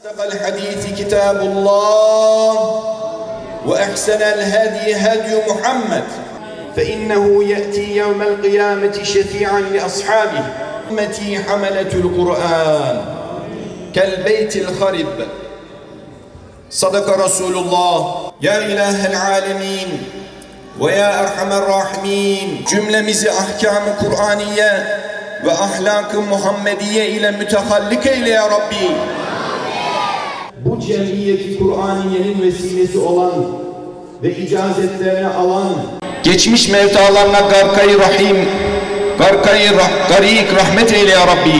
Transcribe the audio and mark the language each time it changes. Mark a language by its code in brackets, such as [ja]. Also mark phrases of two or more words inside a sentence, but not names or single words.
[ar] أصدق الحديث كتاب الله وأحسن الهدي هدي محمد فإنه يأتي يوم القيامة شفيعا لأصحابه أمتي حملة القرآن كالبيت الخرب صدق رسول الله يا إله العالمين ويا أرحم الراحمين [tr] cümlemizi ahkam-ı Kur'aniye ve ahlak-ı Muhammediye ile mütehallik eyle ya Rabbi. Bu cemiyeti Kur'aniyenin vesilesi olan ve icazetlerini alan geçmiş mevtalarına garkayı rahim, garik rahmet eyle ya Rabbi.